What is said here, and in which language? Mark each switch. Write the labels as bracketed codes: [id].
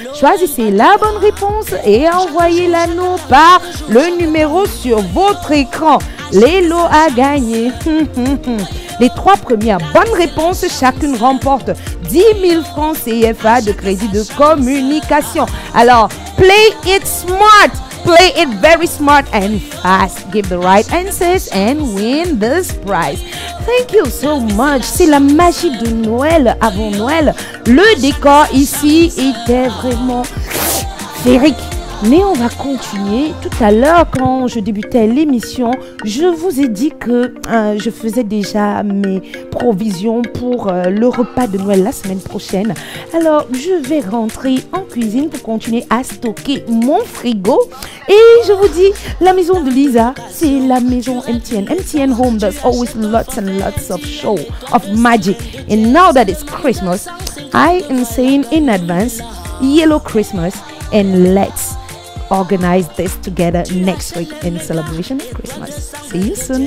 [fr] Choisissez la bonne réponse et envoyez-la nous par le numéro sur votre écran. Les lots à gagner. Les 3 premières bonnes réponses, chacune remporte 10 000 francs CFA de crédit de communication. [en] Alors, play it smart. Play it very smart and fast. Give the right answers and win this prize. Thank you so much. [fr] C'est la magie de Noël avant Noël. Le décor ici était vraiment féerique. Mais on va continuer. Tout à l'heure, quand je débutais l'émission, je vous ai dit que je faisais déjà mes provisions pour le repas de Noël la semaine prochaine. Alors, je vais rentrer en cuisine pour continuer à stocker mon frigo. Et je vous dis, la maison de Lisa, c'est la maison MTN. [en] MTN Home does always lots and lots of show, of magic. And now that it's Christmas, I am saying in advance, Yellow Christmas, and let's organize this together next week in celebration of Christmas. See you soon.